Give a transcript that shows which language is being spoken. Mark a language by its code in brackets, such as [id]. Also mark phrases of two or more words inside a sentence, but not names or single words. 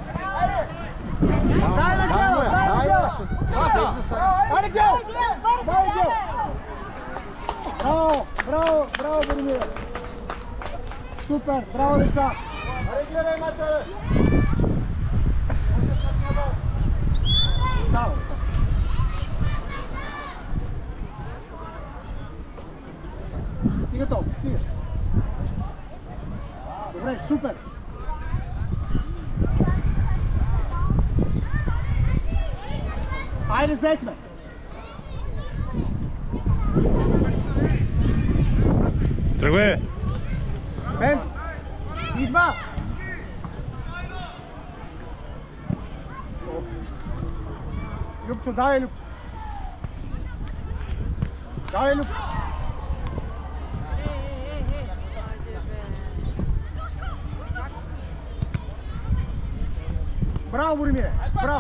[tr] Daha yavaş. Hadi gel. Hadi gel. Bravo, bravo, bravo Burmir. Super, bravo Lica. Hadi gel maçları. Bravo. [bg] Стига то, стига. Добре, супер. Айде, Зекме. Тръгвай! Бен. И два. Любчо, давай, Любчо. Давай, Любчо. Браво, Боримире! Браво!